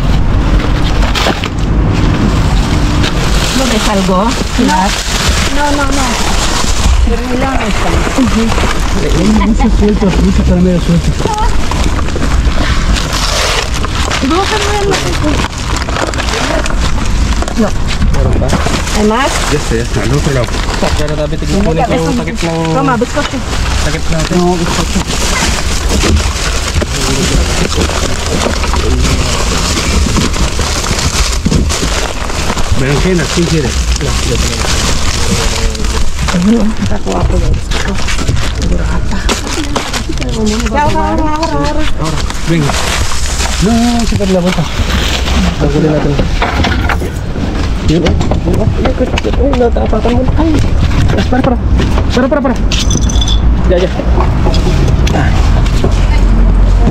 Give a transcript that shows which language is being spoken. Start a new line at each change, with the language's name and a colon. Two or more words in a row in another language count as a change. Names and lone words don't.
Spanish: ¿No ves algo? No, no, no. Terminamos. Mucho suelto, mucho caramelo suelto.
Filipino: Meron pa?
Spanish: ¿Hay más? Ya está, al otro lado.
Filipino: Pero tabi tignan ko na yung takip ng...
Spanish: Toma, bizcocho.
Filipino: Takip natin.
Spanish: No, bizcocho. Berenjena, ¿quién quiere?
Filipino: Nakakuha ko yung bizcocho.
Spanish: Burrata. Ahora, venga. No, se pierde la vuelta.
Filipino: Tanggalin natin. Yun oh. Yun oh. Ay, natapatan mo. Ay. Para.
Spanish: Ya.